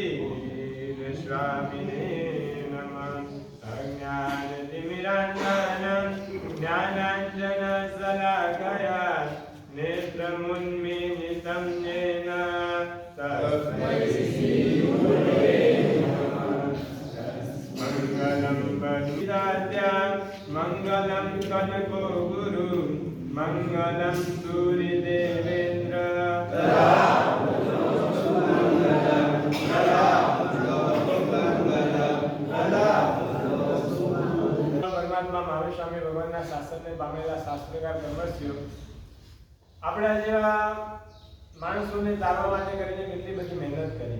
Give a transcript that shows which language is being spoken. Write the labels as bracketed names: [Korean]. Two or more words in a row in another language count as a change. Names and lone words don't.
[Sanskrit] स्वामिने नमः अज्ञानतिमिरान्धनं ज्ञानाञ्जन शलाकया नेत्रमुन्मीलितं येन तस्मै श्रीगुरवे नमः मङ्गलं पतितात्या मङ्गलं कनको गुरु मङ्गलं सूर्यदेवेन्द्र [Gujarati] મહાવીર સ્વામી ભગવાનના શાસનને પામેલા શાસ્ત્રકાર બ્રહ્મર્ષિઓ આપણા જેવા માણસોને તારવા માટે કરીને કેટલી બધી મહેનત કરી.